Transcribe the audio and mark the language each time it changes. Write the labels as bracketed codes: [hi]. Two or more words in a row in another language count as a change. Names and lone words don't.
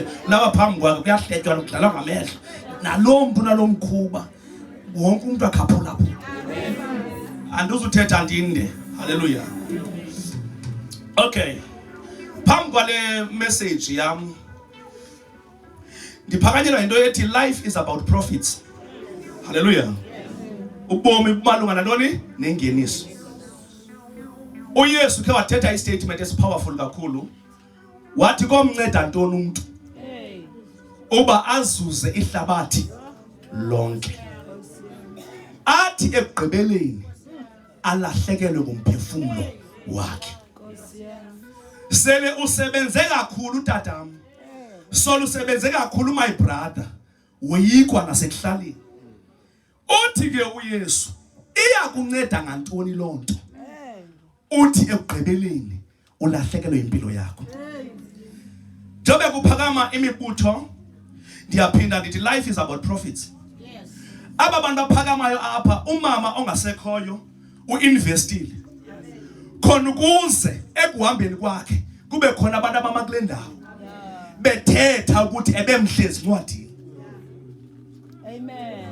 [zu] Laba phambi kwakhe kuyahletywa lokudlala ngamehlo. Nalomntu nalomkhuba wonke umuntu akhaphula lapho. [xh] Anduzuthetha ndinde. Haleluya. Okay. Phambi kwale message yam ndiphakanyelwa into ethi [en] life is about profits. [xh] Haleluya. Ubomi bumalunga nantoni? Nengeniso. uYesu ke wathetha istatement esipowerful kakhulu. Wathi komnceda ntoni umuntu uba azuze ihlabathi lonke, athi ekugqibeleni alahlekelwe ngumphefumulo wakhe. Sele usebenze kakhulu tatam, solo usebenze kakhulu [en] my brother, [xh] woyikwa nasekuhlaleni. Uthi ke uYesu iya kunceda ngantoni lonto? Uthi ekugqibeleni ulahlekelwe impilo yakho. Jobe kuphakama imibutho ndiyaphinda ndithi [en] life is about profits. [xh] Yes. Aba bantu aphakamayo apha umama ongasekhoyo uinvestile. Khona ukuze ekuhambeni kwakhe kube khona abantu abama ndawo bethetha ukuthi ebemhlezi ncwadini. Amen.